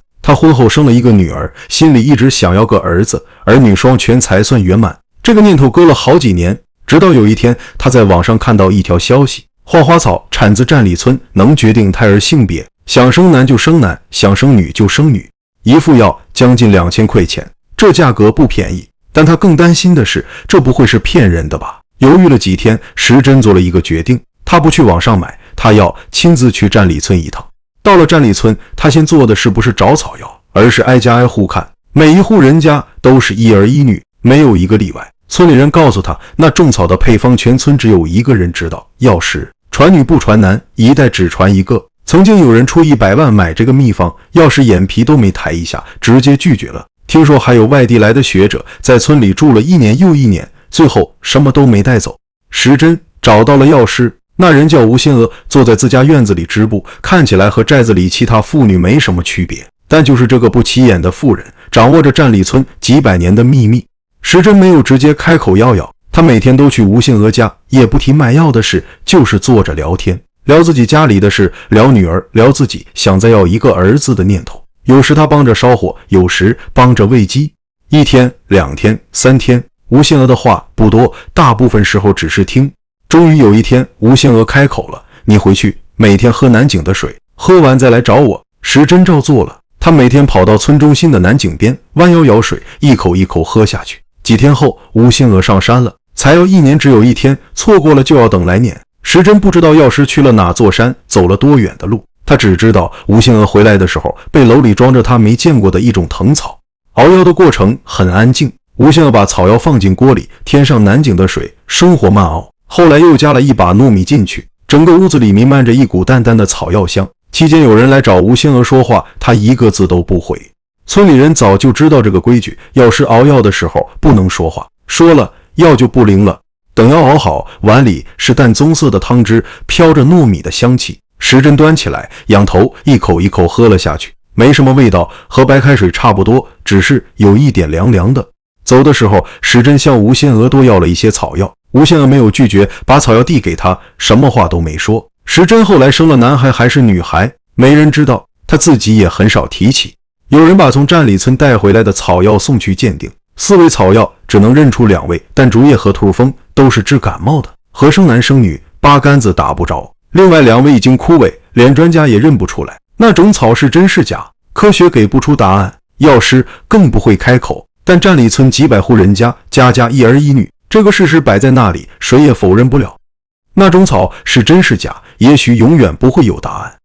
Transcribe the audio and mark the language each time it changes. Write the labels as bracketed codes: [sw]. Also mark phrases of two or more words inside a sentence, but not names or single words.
[zh] 他婚後生了一個女兒，心裡一直想要個兒子，兒女雙全才算圓滿。這個念頭擱了好幾年，直到有一天，他在網上看到一條消息：花花草產自站里村，能決定胎兒性別，想生男就生男，想生女就生女。一副藥將近2000塊錢，這價格不便宜。但他更擔心的是，這不會是騙人的吧？猶豫了幾天，石珍做了一個決定，他不去網上買，他要親自去站里村一趟。到了站里村，他先做的是不是找草藥，而是挨家挨戶看，每一戶人家都是一兒一女，沒有一個例外。村里人告訴他，那種草的配方全村只有一個人知道，藥師傳女不傳男，一代只傳一個。曾經有人出100萬買這個秘方，藥師眼皮都沒抬一下，直接拒絕了。聽說還有外地來的學者在村裡住了1年又1年，最後什麼都沒帶走。石珍找到了藥師，那人叫吳仙娥，坐在自家院子裡織布，看起來和寨子裡其他婦女沒什麼區別。但就是這個不起眼的婦人，掌握着站里村幾百年的秘密。石珍没有直接開口要，他每天都去吳仙娥家，也不提買藥的事，就是坐着聊天，聊自己家裡的事，聊女兒，聊自己想再要一個兒子的念頭。有時他幫着燒火，有時幫着餵雞。1天、2天、3天，吳仙娥的話不多，大部分時候只是聽。終於有一天，吳仙娥開口了： 你回去每天喝南井的水，喝完再來找我。” 石真照做了，他每天跑到村中心的南井邊，彎腰舀水，一口一口喝下去。几天後，吳仙娥上山了，才要1年只有1天，錯過了就要等来年。石真不知道药師去了哪座山，走了多遠的路，他只知道吳仙娥回来的時候，背篓裡裝着他沒見過的一種藤草。熬藥的過程很安靜，吳仙娥把草藥放進鍋裡，添上南井的水，生火慢熬。後来又加了一把糯米進去，整個屋子裡彌漫着一股淡淡的草藥香。期間有人来找吳仙娥說話，她一個字都不回。村裡人早就知道這個規矩，藥師熬藥的時候不能說話，說了药就不灵了。等药熬好，碗裡是淡棕色的湯汁，飄着糯米的香气。石真端起来，仰頭一口一口喝了下去，沒什麼味道，和白開水差不多，只是有一點涼涼的。走的時候，石真向吳仙娥多要了一些草藥，吳仙娥沒有拒絕，把草药遞給他，什麼話都沒說。石真後來生了男孩還是女孩，沒人知道，他自己也很少提起。有人把從站里村帶回來的草藥送去鑑定，4味草药只能認出2味，但竹葉和兔蜂都是治感冒的，和生男生女8竿子打不着。另外 2味已經枯萎，連專家也認不出來那種草是真是假，科學給不出答案，藥師更不會開口。但站里村幾百戶人家，家家一兒一女，這個事實擺在那裡，誰也否認不了。那種草是真是假，也許永遠不會有答案。